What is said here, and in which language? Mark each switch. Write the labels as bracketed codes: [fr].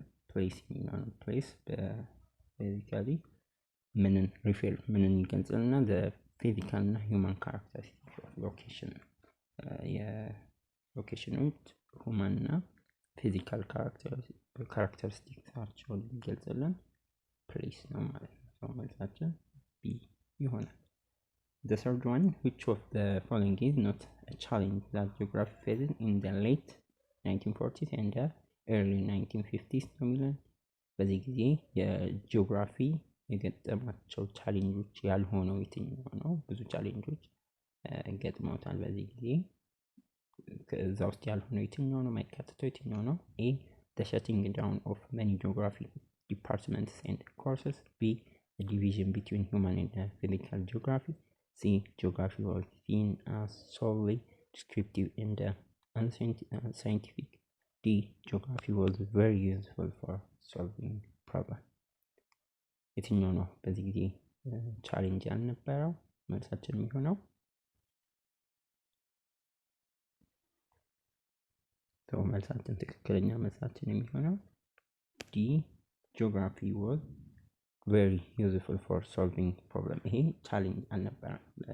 [am] Place የሚሆነው። Place basically ምንን ይገልጽልና [en] the physical [am] እና [en] human characteristics of location [am] የሎኬሽኖች ሁማን እና ፊዚካል ካራክተሪስቲክሳቸውን ይገልጽልን። ፕሌስ ነው ማለት ነው። መልሳችን ቢ ይሆናል። [en] The third one, which of the following is not a challenge that geography faced in the late 1940s and the early 1950s [am] ነው የሚለን። በዚህ ጊዜ የጂኦግራፊ የገጠማቸው ቻሌንጆች ያልሆነው የትኛው ነው? ብዙ ቻሌንጆች ገጥመውታል በዚህ ጊዜ። ከዛ ውስጥ ያልሆነው የትኛው ነው? የማይካተተው የትኛው ነው? [en] ኤ the shutting down of many geography departments and courses. B the division between human and physical geography. C geography was seen as solely descriptive and unscientific. D geography was very useful for solving problem. [am] የትኛው ነው በዚህ ጊዜ ቻሌንጅ ያልነበረው? መልሳችን የሚሆነው መልሳችን ትክክለኛ መልሳችን የሚሆነው ዲ ጂኦግራፊ [en] was very useful for solving problem። [am] ይሄ ቻሌንጅ አልነበረም።